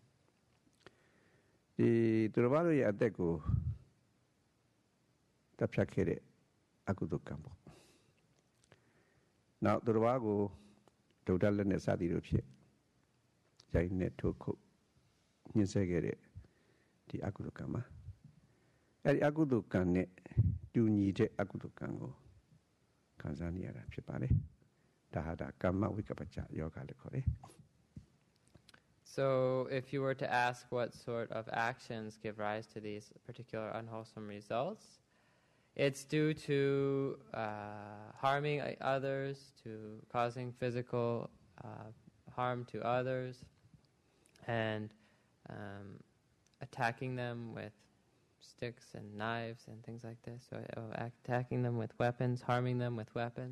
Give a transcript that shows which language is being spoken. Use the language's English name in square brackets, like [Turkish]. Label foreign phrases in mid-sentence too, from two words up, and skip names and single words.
[Burmese] ဒီသူတော်ဘာတို့ရဲ့အသက်ကိုတပ်ဖြတ်ခဲ့တဲ့အကုသိုလ်ကံပေါ့နောက်သူတော်ဘာကိုဒုဒ္ဒလက်နဲ့စသည်တို့ဖြစ်ရိုင်းနဲ့ထိုးခုတ်ညှင်းဆဲခဲ့တဲ့ဒီအကုသိုလ်ကံမှာအဲ့ဒီအကုသိုလ်ကံနဲ့တူညီတဲ့အကုသိုလ်ကံကိုခံစားနေရတာဖြစ်ပါတယ်ဒါဟာဒါကမ္မဝိကပ္ပချယောဂလို့ခေါ်တယ် [English] So if you were to ask what sort of actions give rise to these particular unwholesome results, it's due to harming others, to causing physical harm to others, and attacking them with sticks and knives and things like this, or attacking them with weapons, harming them with weapons.